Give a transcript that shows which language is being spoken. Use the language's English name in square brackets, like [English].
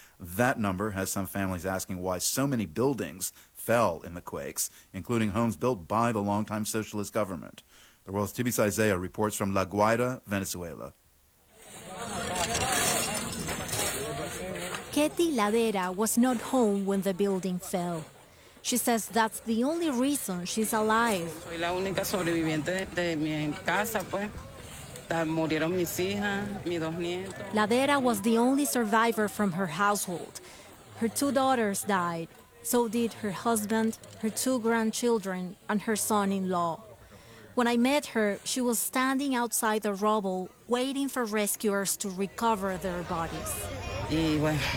[English] That number has some families asking why so many buildings fell in the quakes, including homes built by the longtime socialist government. The world's TBS Isaiah reports from La Guaira, Venezuela. Ketty Ladera was not home when the building fell. She says that's the only reason she's alive. [Spanish] Soy la única sobreviviente de mi casa, pues. Murieron mis hijas, mis dos nietos. [English] Ladera was the only survivor from her household. Her two daughters died. So did her husband, her two grandchildren, and her son-in-law. When I met her, she was standing outside the rubble, waiting for rescuers to recover their bodies.